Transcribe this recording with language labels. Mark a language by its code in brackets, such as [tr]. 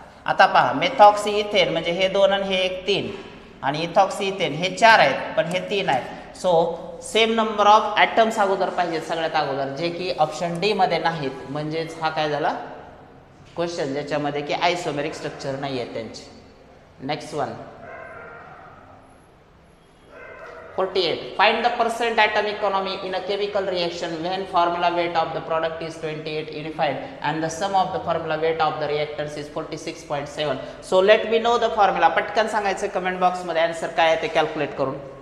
[mr] आता पहा, methoxy ethane म्हणजे हे 2 आणि हे 1 3, आणि इथॉक्सी इथेन हे 4 आहेत पण हे 3 आहेत. So same number of atoms अगोदर पाहिजेत सगळ्यात अगोदर, जे की ऑप्शन डी मध्ये नाहीत. म्हणजेच हा काय झाला क्वेश्चन ज्याच्यामध्ये की आयसोमेरिक स्ट्रक्चर नाही आहे त्यांचे. [en] Next one 48. Find the percent atom economy in a chemical reaction when formula weight of the product is 28 unified and the sum of the formula weight of the reactants is 46.7. So let me know the formula. [mr] पटकन सांगायचं comment box मध्ये answer काय आहे ते calculate करून.